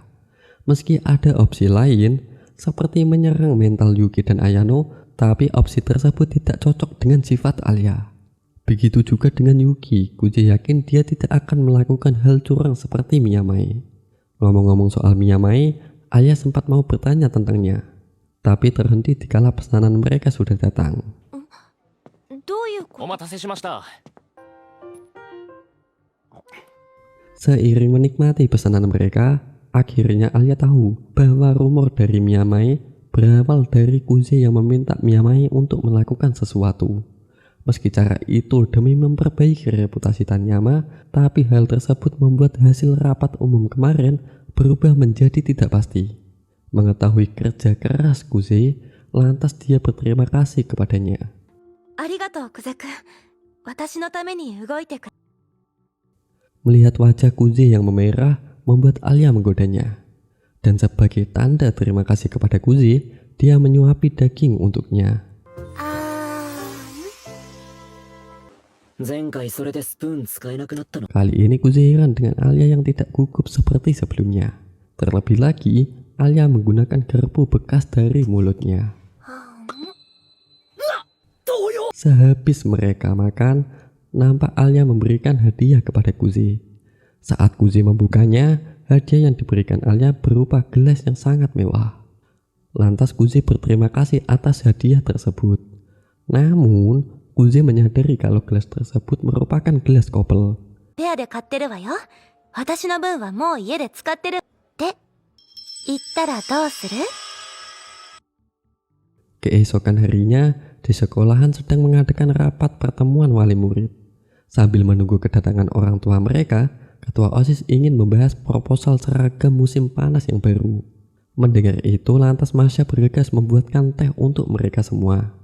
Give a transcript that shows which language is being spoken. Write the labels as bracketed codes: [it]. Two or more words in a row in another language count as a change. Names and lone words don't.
[id] Meski ada opsi lain, seperti menyerang mental Yuki dan Ayano, tapi opsi tersebut tidak cocok dengan sifat Alia. Begitu juga dengan Yuki, Kuzi yakin dia tidak akan melakukan hal curang seperti Miyamai. Ngomong-ngomong soal Miyamai, Alia sempat mau bertanya tentangnya, tapi terhenti dikala pesanan mereka sudah datang. [ja] どういうこと？お待たせしました。 [id] Seiring menikmati pesanan mereka, akhirnya Alia tahu bahwa rumor dari Miyamai berawal dari Kuzi yang meminta Miyamai untuk melakukan sesuatu. Meski cara itu demi memperbaiki reputasi Tanyama, tapi hal tersebut membuat hasil rapat umum kemarin berubah menjadi tidak pasti. Mengetahui kerja keras Kuzi, lantas dia berterima kasih kepadanya. [ja] ありがとう、クゼ君。私のために動いてくれ。 [id] Melihat wajah Kuzi yang memerah membuat Alia menggodanya. Dan sebagai tanda terima kasih kepada Kuzi, dia menyuapi daging untuknya. [ja] 前回それでスプーン使えなくなったの. [id] Kali ini Kuzi heran dengan Alia yang tidak gugup seperti sebelumnya. Terlebih lagi, Alia menggunakan garpu bekas dari mulutnya. Sehabis mereka makan, nampak Alia memberikan hadiah kepada Kuzi. Saat Kuzi membukanya, hadiah yang diberikan Alia berupa gelas yang sangat mewah. Lantas Kuzi berterima kasih atas hadiah tersebut. Namun, Kuzi menyadari kalau gelas tersebut merupakan gelas kopel. [ja] ペアで買ってるわよ。私の分はもう家で使ってるって言ったらどうする？ [id] Keesokan harinya, di sekolahan sedang mengadakan rapat pertemuan wali murid. Sambil menunggu kedatangan orang tua mereka, ketua OSIS ingin membahas proposal seragam musim panas yang baru. Mendengar itu, lantas Masya bergegas membuatkan teh untuk mereka semua.